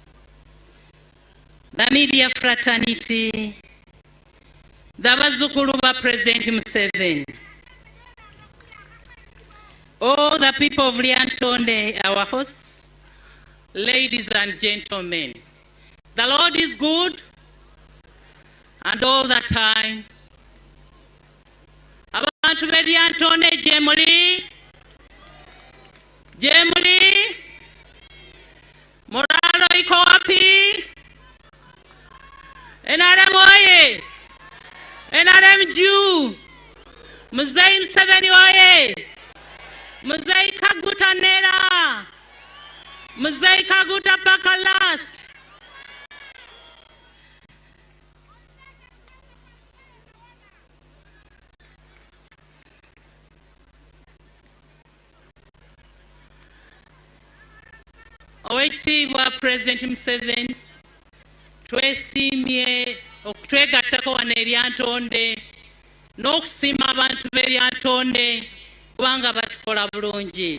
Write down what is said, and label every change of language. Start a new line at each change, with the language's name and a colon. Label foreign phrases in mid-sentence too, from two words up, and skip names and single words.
English: the media fraternity, the Bazukulu ba President Museveni, all the people of Lyantonde, our hosts, ladies and gentlemen, the Lord is good, and all the time.
Ganda: Abantu be Lyantonde Jemuli, Moralo
Swahili: iko wapi? NRM oye! NRM juu! Mzee Museveni oye! Mzee Kaguta nera! Mzee Kaguta paka last!
Ganda: Oweekitiibwa President Museveni, twesiimye okutwegattako wano e Lyantonde n'okusiima abantu b'e Lyantonde kubanga batukola bulungi.